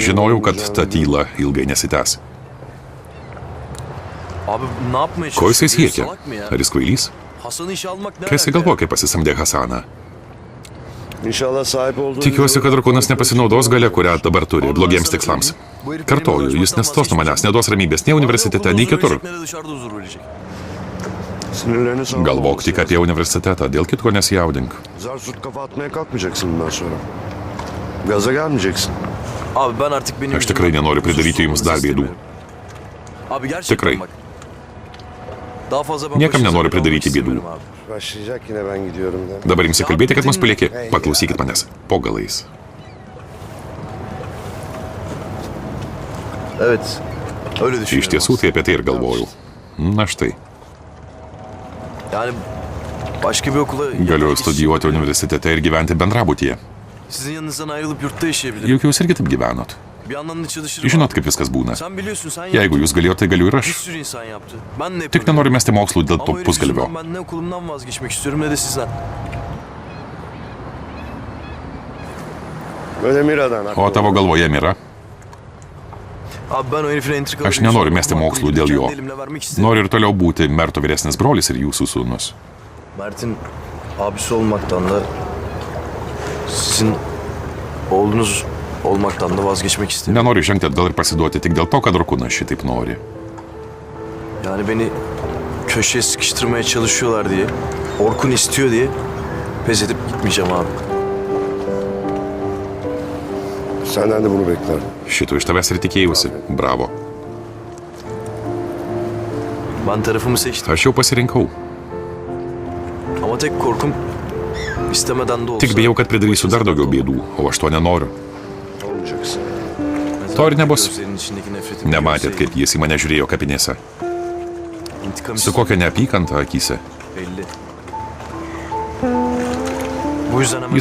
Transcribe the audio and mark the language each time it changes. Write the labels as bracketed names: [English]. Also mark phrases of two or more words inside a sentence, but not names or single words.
[Lithuanian] Žinojau, kad ta tyla ilgai nesitęs. [Turkish] Abi ne yapmaya [Lithuanian] Ko jisai [Turkish] çalışıyor? [Lithuanian] siekia? [Turkish] Salak mı ya? [Lithuanian] Ar jis kvailys? [Turkish] Hasan'ı işe almak ne [Lithuanian] Kas [Turkish] alaka ya? [Lithuanian] įgalvo, kai pasisamdė Hasaną? [Turkish] İnşallah sahip olduğu... [Lithuanian] Tikiuosi, kad Drakonas nepasinaudos gale, kurią dabar turi, blogiems tikslams. Kartoju, jis nestos nuo manęs, neduos ramybės nei universitete, nei kitur. [Turkish] Ne de dışarıda huzur verecek. Sinirlerini savunma [Lithuanian] Galvok tik apie universitetą, dėl kitko nesijaudink. [Turkish] Zar surt kafa atmaya kalkmayacaksın bundan sonra. Gaza gelmeyeceksin. Abi ben artık benim... [Lithuanian] Aš tikrai nenoriu pridaryti jums dar bėdų. [Turkish] Abi gerçekten [Lithuanian] Tikrai. [Turkish] bak. Daha fazla ben [Lithuanian] Niekam [Turkish] başınıza [Lithuanian] nenoriu [Turkish] bela [Lithuanian] pridaryti [Turkish] olmak [Lithuanian] bėdų. [Turkish] istemiyorum abi. Başlayacak yine ben gidiyorum de. [Lithuanian] Dabar jums įkalbėti, kad mus palieki. Paklausykit manęs. Po galais. [Turkish] Evet. Öyle düşünüyorum. [Lithuanian] Iš tiesų, tai apie tai ir galvojau. Na štai, [Turkish] Yani başka bir okula... [Lithuanian] galiu studijuoti universitete ir gyventi bendrabutyje. [Turkish] Sizin yanınızdan ayrılıp yurtta yaşayabilirim. [Lithuanian] Juk jūs irgi taip gyvenot. [Turkish] Bir yandan da çalışırım. [Lithuanian] Žinot, abi. kaip viskas būna. [Turkish] Sen biliyorsun sen [Lithuanian] Jeigu [Turkish] yaptın. [Lithuanian] jūs galėjote, tai galiu ir [Turkish] Bir [Lithuanian] aš. [Turkish] sürü insan yaptı. Ben de [Lithuanian] Tik nenoriu mesti mokslų dėl to [Turkish] Ama öyle [Lithuanian] pusgalvio. [Turkish] yüzünden ben ne okulumdan vazgeçmek istiyorum ne de sizden. Böyle Mira'dan [Lithuanian] O tavo galvoje, Mira? [Turkish] Abi ben o herifin entrikaları... [Lithuanian] Aš nenoriu mesti mokslų dėl jo. [Turkish] Kendi elimle vermek istedim. [Lithuanian] Noriu ir toliau būti Merto vyresnis brolis ir jūsų sūnus. [Turkish] Mert'in abisi olmaktan da sizin oğlunuz olmaktan da vazgeçmek istedim. [Lithuanian] Nenoriu žengti atgal ir pasiduoti tik dėl to, kad Drakonas šitaip nori. [Turkish] Yani beni köşeye sıkıştırmaya çalışıyorlar diye, Orkun istiyor diye pes edip gitmeyeceğim abi. Senden de bunu beklerdim. [Lithuanian] Šito iš tavęs ir tikėjausi. Bravo. [Turkish] Ben tarafımı seçtim [Lithuanian] Aš jau pasirinkau. [Turkish] ama tek korkum istemeden de olsa... [Lithuanian] Tik bijau, kad pridarysiu dar daugiau bėdų, o aš to nenoriu. [Turkish] Olmayacaksın. [Lithuanian] To ir nebus. [Turkish] Gözlerinin içindeki nefretimi [Lithuanian] Nematėt, [Turkish] görseydim, [Lithuanian] kaip jis į mane žiūrėjo kapinėse. intikam Su kokia neapykanta akyse. [Turkish] belli. Bu yüzden hemen